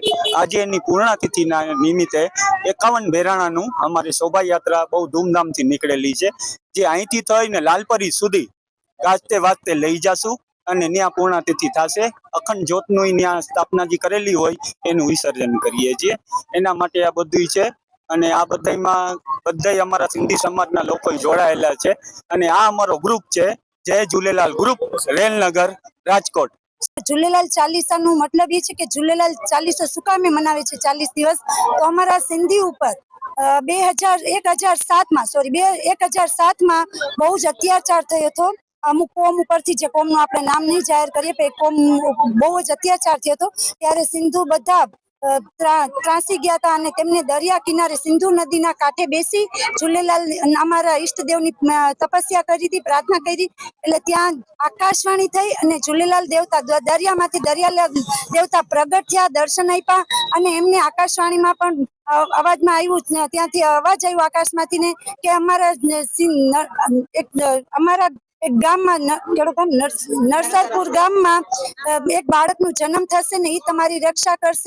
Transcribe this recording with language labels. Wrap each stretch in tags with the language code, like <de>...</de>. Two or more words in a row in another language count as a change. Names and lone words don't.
<gu>આજે એની પૂર્ણાતિથિના નિમિત્તે 51 ભેરાણાનું અમારી શોભાયાત્રા બહુ ધૂમધામથી નીકળેલી છે, જે અહીંથી થઈને લાલપરી સુધી ગાજતે વાજતે લઈ જાશું અને ત્યાં પૂર્ણાતિથિ થશે. અખંડ જ્યોતનું ત્યાં સ્થાપના જે કરેલી હોય એનું વિસર્જન કરીએ છીએ. એના માટે આ બધું છે અને આ બધાય અમારા સિંધી સમાજના લોકો જોડાયેલા છે અને આ અમારો ગ્રુપ છે જય ઝૂલેલાલ ગ્રુપ, રેલનગર, રાજકોટ. ઝૂલેલાલ ચાલીસા નો મતલબ</gu> <hi>ये है कि</hi> <gu>ઝૂલેલાલ ચાલીસા સુકા માં મનાવે છે 40 દિવસ।</gu> <hi>तो हमारा सिंधी ऊपर 2007 में</hi> <gu>सॉरी 2007 में બહુ જ અત્યાચાર થયો તો અમુક કોમ ઉપરથી જે કોમનો આપણે નામ નહીં જાહિર કરીએ પે કોમ બહુ જ અત્યાચાર થયો તો ત્યારે સિંધુ બધા ત્રાસી ગયા હતા અને તેમને દરિયા કિનારે સિંધુ નદીના કાંઠે બેસી ઝૂલેલાલ અમારા ઈષ્ટદેવની તપસ્યા કરી હતી, પ્રાર્થના કરી. એટલે ત્યાં આકાશવાણી થઈ અને ઝૂલેલાલ દેવતા દરિયામાંથી દરિયા દેવતા પ્રગટ થયા, દર્શન આપ્યા અને એમને આકાશવાણીમાં પણ અવાજમાં આવ્યું, ત્યાંથી અવાજ આવ્યો આકાશમાંથી ને કે અમારા એક ગામમાં નરસરપુર ગામમાં એક બાળકનો જન્મ થશે ને એ તમારી રક્ષા કરશે.</gu>